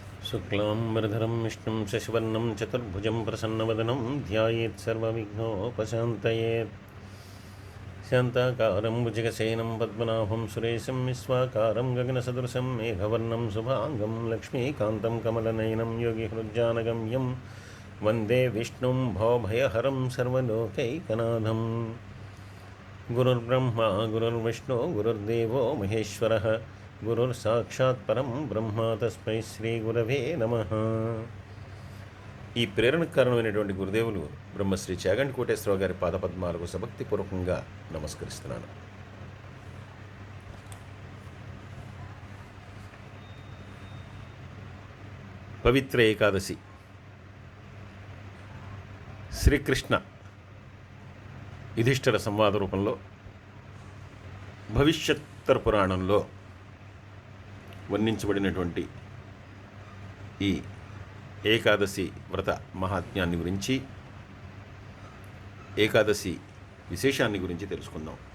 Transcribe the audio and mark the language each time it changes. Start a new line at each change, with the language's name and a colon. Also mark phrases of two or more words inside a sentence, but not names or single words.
Sanskrit: शुक्लाम्बरधरं विष्णुं शशिवर्णं चतुर्भुजं प्रसन्नवदनं ध्यायेत् सर्वविघ्नोपशान्तयेत् शान्ताकारं भुजगशयनं पद्मनाभं सुरेशं विश्वाकारं गगनसदृशं मेघवर्णं शुभाङ्गं लक्ष्मीकान्तं कमलनयनं योगिहृज्जानगम्यं वन्दे विष्णुं भवभयहरं सर्वलोकैकनाथं। गुरुर्ब्रह्मा गुरुर्विष्णु गुरुर्देवो महेश्वरः గురుర్సాక్షాత్ పరం బ్రహ్మ తస్మై శ్రీ గురవే నమః.
Telugu: ఈ ప్రేరణకు కారణమైనటువంటి గురుదేవులు బ్రహ్మశ్రీ చాగంటి కోటేశ్వరరావు గారి పాదపద్మాలకు సభక్తిపూర్వకంగా నమస్కరిస్తున్నాను. పవిత్ర ఏకాదశి శ్రీకృష్ణ యుధిష్ఠిర సంవాద రూపంలో భవిష్యోత్తర పురాణంలో వర్ణించబడినటువంటి ఈ ఏకాదశి వ్రత మహాత్మ్యాన్ని గురించి, ఏకాదశి విశేషాన్ని గురించి తెలుసుకుందాం.